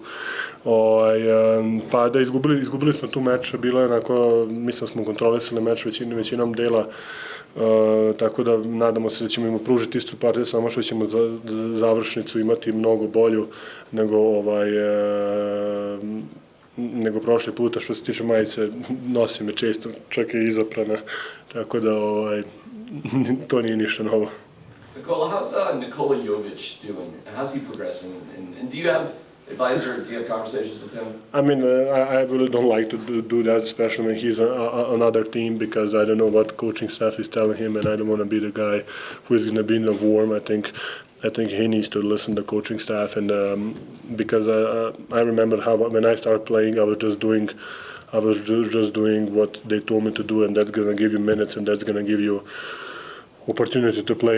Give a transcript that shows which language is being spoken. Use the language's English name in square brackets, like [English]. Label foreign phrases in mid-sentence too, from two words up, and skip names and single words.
[Serbian] Pa da izgubili smo tu meč, bilo je onako, mislim smo kontrolisali meč većinom dela, tako da nadamo se da ćemo im pružiti istu partiju, samo što ćemo završnicu imati mnogo bolju nego prošli puta. Što se tiče majice, nosim je često, čak i izaprana, tako da to nije ništa novo. [English] Nikola, how's Nikola Jovic doing? How's he progressing? And do you have conversations with him? I mean, I really don't like to do that, especially when he's on another team, because I don't know what coaching staff is telling him, and I don't want to be the guy who is going to be in the warm. I think he needs to listen to the coaching staff, and because I remember how when I started playing, I was just doing what they told me to do, and that's gonna give you minutes, and that's gonna give you opportunity to play.